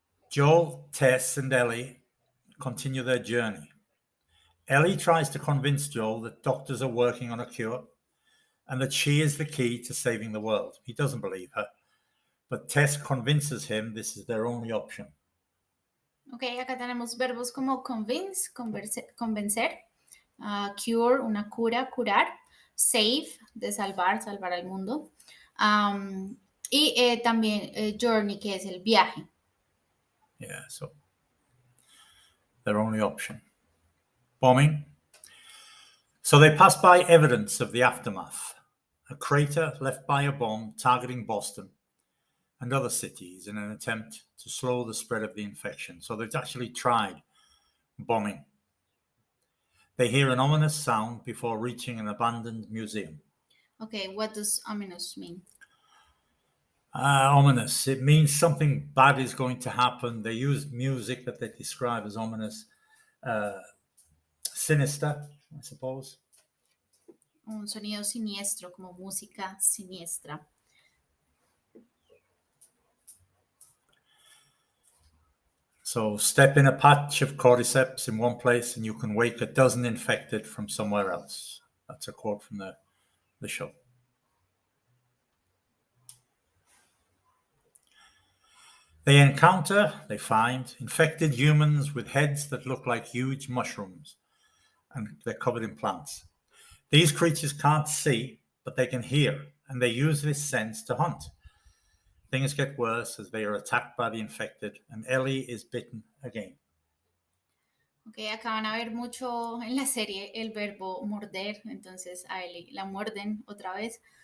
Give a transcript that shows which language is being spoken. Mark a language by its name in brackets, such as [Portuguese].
[English] Joel, Tess, and Ellie continue their journey. Ellie tries to convince Joel that doctors are working on a cure and that she is the key to saving the world. He doesn't believe her, but Tess convinces him this is their only option. [Spanish] Ok, acá tenemos verbos como convince, convencer, cure, una cura, curar, save, de salvar, salvar al mundo, y también journey, que es el viaje. [English] Yeah, so their only option. Bombing. So they pass by evidence of the aftermath. A crater left by a bomb targeting Boston and other cities in an attempt to slow the spread of the infection. So they've actually tried bombing. They hear an ominous sound before reaching an abandoned museum. Okay, what does ominous mean? Ominous. It means something bad is going to happen. They use music that they describe as ominous. Sinister, I suppose. [Spanish] Un sonido siniestro, como música siniestra. [English] So step in a patch of cordyceps in one place and you can wake a dozen infected from somewhere else. That's a quote from the show. They find infected humans with heads that look like huge mushrooms, and they're covered in plants. These creatures can't see, but they can hear, and they use this sense to hunt. Things get worse as they are attacked by the infected, and Ellie is bitten again. [Spanish] Ok, acá van a ver mucho en la serie el verbo morder, entonces a Ellie la muerden otra vez.